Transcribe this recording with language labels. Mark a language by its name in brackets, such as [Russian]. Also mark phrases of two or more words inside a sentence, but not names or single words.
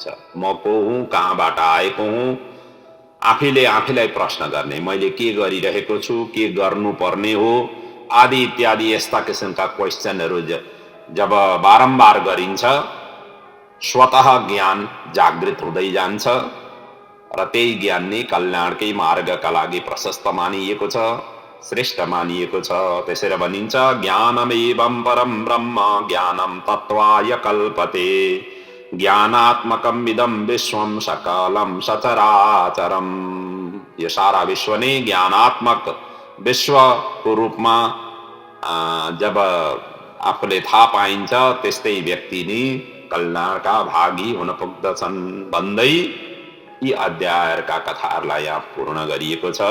[Nepali] म को हुँ, कहाँबाट आएको हुँ, आफैलाई प्रश्न गर्ने, मैले के गरिरहेको छु, के गर्नुपर्ने हो आदि इत्यादि यस्ता किसिमका क्वेश्चनहरू जब बारम्बार गरिन्छ स्वतः ज्ञान जागृत हुँदै जान्छ र त्यही ज्ञान नै कल्याणकै मार्गका लागि प्रशस्त मानिएको छ, श्रेष्ठ मानिएको छ। त्यसैले भनिन्छ [Sanskrit] ज्ञानमेवं परम ब्रह्म ज्ञानम तत्त्वाय कल्पते ज्ञानात्मकम इदं विश्वम सकलम सचराचरम। [Nepali] यो सारा विश्व नै ज्ञानात्मक विश्वको रूपमा जब आफूले थाहा पाइन्छ त्यस्तै व्यक्ति नि कल्याणका भागी हुन पुग्दछन् भन्दै यी अध्यायहरूका कथाहरूलाई यहाँ पूर्ण गरिएको छ।